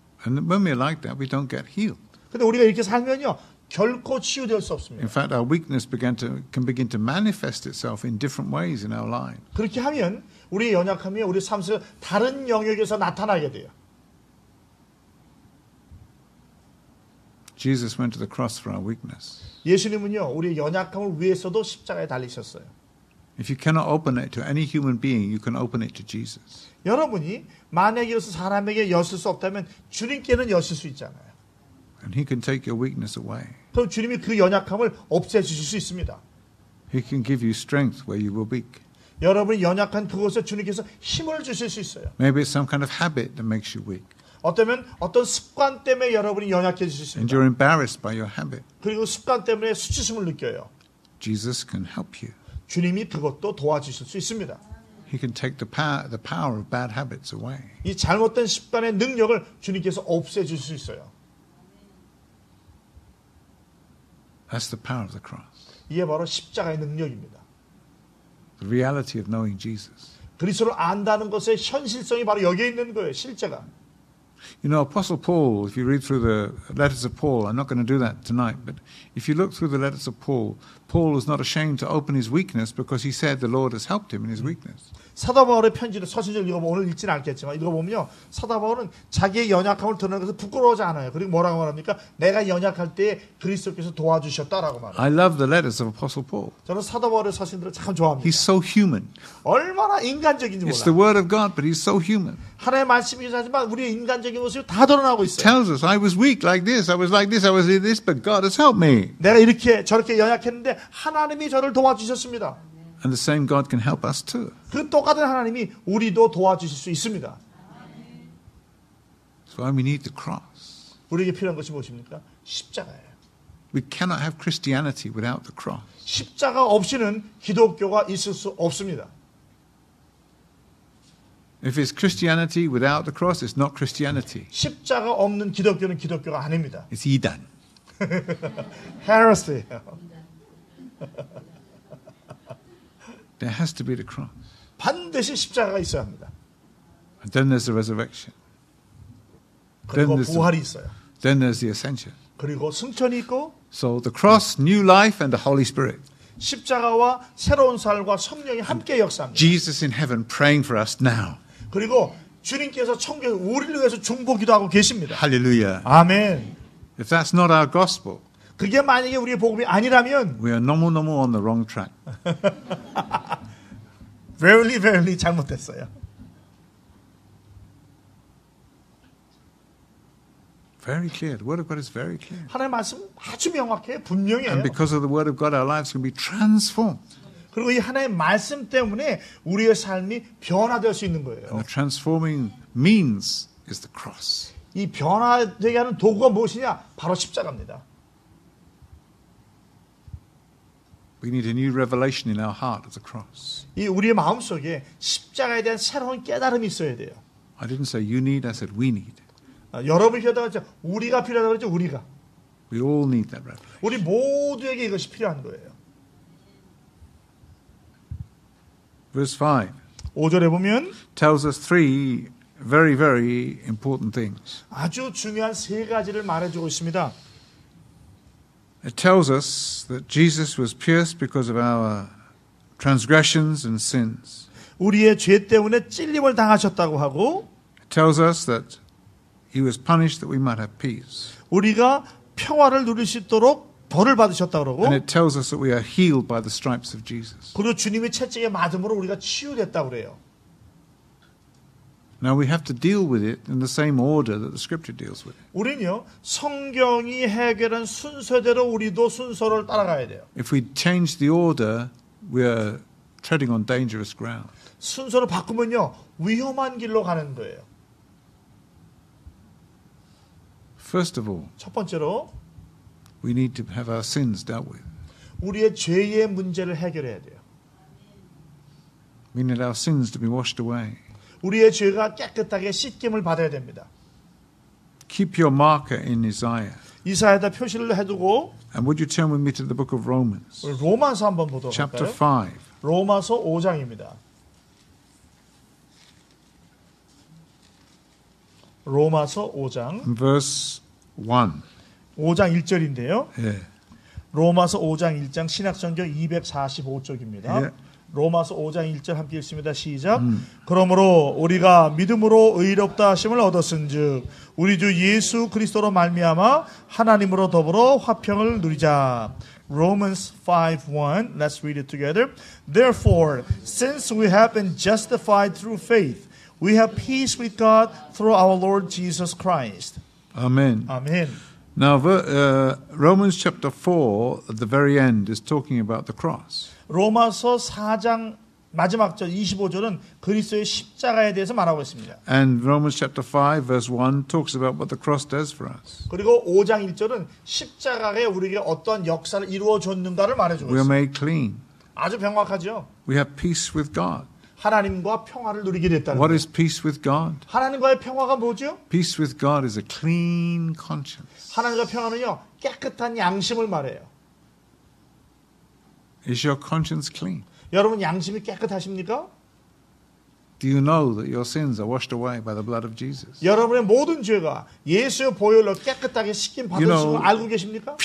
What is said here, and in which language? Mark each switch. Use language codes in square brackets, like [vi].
[en] And when we're like that, we don't get healed. [ko] 근데 우리가 이렇게 살면요. 결코 치유될 수 없습니다. [en] In fact, our weakness can begin to manifest itself in different ways in our lives. [ko] 그렇게 하면 우리의 연약함이 우리 삶에서 다른 영역에서 나타나게 돼요. [en] Jesus went to the cross for our weakness. [ko] 예수님은요, 우리의 연약함을 위해서도 십자가에 달리셨어요. [en] If you cannot open it to any human being, you can open it to Jesus. [ko] 여러분이 만약에 이것을 사람에게 여실 수 없다면 주님께는 여실 수 있잖아요. [en] And He can take your weakness away. [ko] 그럼 주님이 그 연약함을 없애주실 수 있습니다. [en] He can give you strength where you were weak. [ko] 여러분이 연약한 그곳에 주님께서 힘을 주실 수 있어요. [en] Maybe it's some kind of habit that makes you weak. [ko] 어쩌면 어떤 습관 때문에 여러분이 연약해지실 수 [en] And [ko] 있습니다. [en] you're embarrassed by your habit. [ko] 그리고 습관 때문에 수치심을 느껴요. [en] Jesus can help you. [ko] 주님이 그것도 도와주실 수 있습니다. [en] He can take the power of bad habits away. [ko] 이 잘못된 습관의 능력을 주님께서 없애줄 수 있어요. [en] That's the power of the cross. [ko] 이게 바로 십자가의 능력입니다. [en] The reality of knowing Jesus. [ko] 그리스도를 안다는 것의 현실성이 바로 여기에 있는 거예요. 실제가. [en] You know, Apostle Paul, if you read through the letters of Paul, I'm not going to do that tonight, but if you look through the letters of Paul, Paul was not ashamed to open his weakness because he said the Lord has helped him in his weakness. [ko] 사도 바울의 편지를 서신을 읽어보면 오늘 읽지는 않겠지만 읽어보면요. 사도 바울은 자기의 연약함을 드러내는 것을 부끄러워하지 않아요. 그리고 뭐라고 말합니까? 내가 연약할 때 그리스도께서 도와주셨다라고 말해요. [en] I love the letters of Apostle Paul. [ko] 저는 사도 바울의 서신들을 참 좋아합니다. [en] He's so human. [ko] 얼마나 인간적인지 [en] It's the [ko] 몰라요. [en] word of God, but he's so human. [ko] 하나님의 말씀이긴 하지만 우리의 인간적인 모습이 다 드러나고 있어요. [en] Tells us, I was weak like this, I was like this, I was this, but God has helped me. [ko] 내가 이렇게 저렇게 연약했는데 하나님이 저를 도와주셨습니다. [en] And the same God can help us too. [ko] 그 똑같은 하나님이 우리도 도와주실 수 있습니다. [en] That's why we need the cross. [ko] 우리에게 필요한 것이 무엇입니까? 십자가예요. [en] We cannot have Christianity without the cross. [ko] 십자가 없이는 기독교가 있을 수 없습니다. [en] If it's Christianity without the cross, it's not Christianity. [ko] 십자가 없는 기독교는 기독교가 아닙니다. [en] It's 이단. [ko] 헤레스예요. [en] There has to be the cross. [ko] 반드시 십자가가 있어야 합니다. [en] And then there's the resurrection. [ko] 그리고 [en] Then there's [ko] 부활이 있어요. [en] Then there's the ascension. [ko] 그리고 승천이 있고 [en] So the cross, new life, and the Holy Spirit. [ko] 십자가와 새로운 살과 성령이 함께 역사합니다. [en] Jesus in heaven praying for us now. [ko] 그리고 주님께서 천국에서 우리를 위해서 중보기도 하고 계십니다. [en] Hallelujah. [ko] 아멘. [en] If that's not our gospel, [ko] 그게 만약에 우리의 복음이 아니라면 [en] we are [ko] 너무너무 [en] on the wrong track. very [ko] 잘못됐어요. [en] Very clear. The word of God is very clear. [ko] 하나님의 말씀 아주 명확해요. 분명해요. [en] And because of the word of God, our lives can be transformed. [ko] 그리고 이 하나님의 말씀 때문에 우리의 삶이 변화될 수 있는 거예요. [en] And the transforming means is the cross. [ko] 이 변화되게 하는 도구가 무엇이냐? 바로 십자가입니다. [en] We need a new revelation in our heart of the cross. [ko] 이 우리의 마음속에 십자가에 대한 새로운 깨달음이 있어야 돼요. [en] I didn't say you need, I said we need. [ko] 여러분이 필요하다고 했죠. 우리가 필요하다고 했죠. 우리가. [en] We all need that revelation. [ko] 우리 모두에게 이것이 필요한 거예요. [en] Verse 5 [ko] 5절에 보면 [en] tells us three very important things. [ko] 아주 중요한 세 가지를 말해주고 있습니다. [en] It tells us that Jesus was pierced because of our transgressions and sins. [ko] 우리의 죄 때문에 찔림을 당하셨다고 하고 [en] It tells us that He was punished that we might have peace. [ko] 우리가 평화를 누릴 수 있도록 벌을 받으셨다고 그러고 [en] And it tells us that we are healed by the stripes of Jesus. [ko] 그리고 주님의 채찍에 맞음으로 우리가 치유됐다고 그래요. [en] Now we have to deal with it in the same order that the Scripture deals with it. [ko] 우리는요. 성경이 해결한 순서대로 우리도 순서를 따라가야 돼요. [en] If we change the order, we are treading on dangerous ground. [ko] 순서를 바꾸면요. 위험한 길로 가는 거예요. [en] First of all, [ko] 첫 번째로 [en] we need to have our sins dealt with. [ko] 우리의 죄의 문제를 해결해야 돼요. [en] We need our sins to be washed away. [ko] 우리의 죄가 깨끗하게 씻김을 받아야 됩니다. [en] Keep your marker in Isaiah. [ko] 이사야에다 표시를 해두고 [en] And would you turn with me to the book of Romans, [ko] 우리 로마서 한번 보도록 [en] chapter [ko] 할까요? [en] 5. [ko] 로마서 5장입니다. 로마서 5장 [en] And verse 1. [ko] 5장 1절인데요. [en] Yeah. [ko] 로마서 5장 1장 신약성경 245쪽입니다. [en] Yeah. [ko] 로마서 5장 1절 함께 읽습니다. 시작. 그러므로 우리가 믿음으로 의롭다 하심을 얻었은즉 우리 주 예수 그리스도로 말미암아 하나님으로 더불어 화평을 누리자. [en] Romans 5:1. Let's read it together. Therefore, since we have been justified through faith, we have peace with God through our Lord Jesus Christ. Amen. [ko] 아멘. [en] Now, Romans chapter 4 at the very end is talking about the cross. [ko] 로마서 4장 마지막 절 25절은 그리스도의 십자가에 대해서 말하고 있습니다. [en] And Romans chapter 5 verse 1 talks about what the cross does for us. [ko] 그리고 5장 1절은 십자가에 우리에게 어떠한 역사를 이루어 줬는가를 말해주고 [en] We are [ko] 있습니다. [en] made clean. [ko] 아주 명확하죠. [en] We have peace with God. [ko] 하나님과 평화를 누리게 됐다는 [en] What [ko] 거예요. [en] is peace with God? [ko] 하나님과의 평화가 뭐죠? [en] Peace with God is a clean conscience. [ko] 하나님과 평화는요, 깨끗한 양심을 말해요. [en] Is your conscience clean? [ko] 여러분 양심이 깨끗하십니까? [en] Do you know that your sins are washed away by the blood of Jesus? [ko] 여러분의 모든 죄가 예수의 보혈로 깨끗하게 씻김 받으신 걸 알고 계십니까?